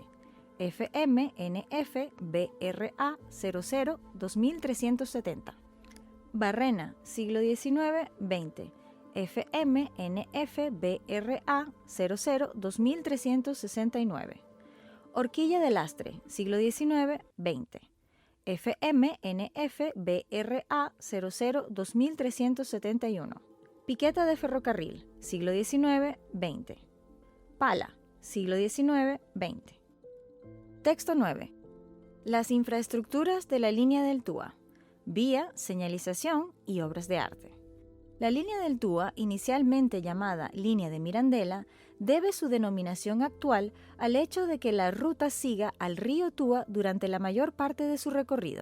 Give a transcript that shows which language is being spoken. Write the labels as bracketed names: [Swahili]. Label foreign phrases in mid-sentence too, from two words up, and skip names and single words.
[Spanish] FMNF BRA 00-2370. Barrena, siglo XIX-XX. FMNF BRA 00-2369. Horquilla de lastre, siglo XIX-XX. FMNF BRA 00-2371. Piqueta de ferrocarril, siglo XIX-XX. Pala, siglo XIX-XX. Texto 9. Las infraestructuras de la línea del Túa. Vía, señalización y obras de arte. La línea del Túa, inicialmente llamada Línea de Mirandela, debe su denominación actual al hecho de que la ruta siga al río Túa durante la mayor parte de su recorrido.